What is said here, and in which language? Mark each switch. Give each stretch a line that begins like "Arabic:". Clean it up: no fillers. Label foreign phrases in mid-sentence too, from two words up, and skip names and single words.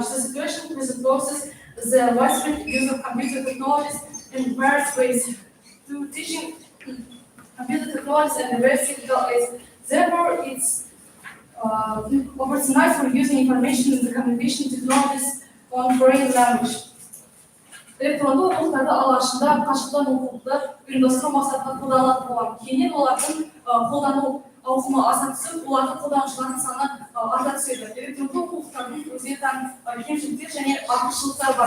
English: The situation presupposes the widespread use of computer technologies in various ways. To teaching computer technologies and various technical aids. Therefore, it's opportunized for using information in the communication technologies on foreign language.
Kazakh: Электронды оқулықтарды алғашында қашықтан оқуды ұйымдастыру мақсатында қолданылатын болған. Кейіннен олардың қолдану ауқымы аса түсіп, олардың қолданушылардың саны арта түседі. Электронды оқулықтардың өзіне тән кемшіліктер және артықшылықтар бар.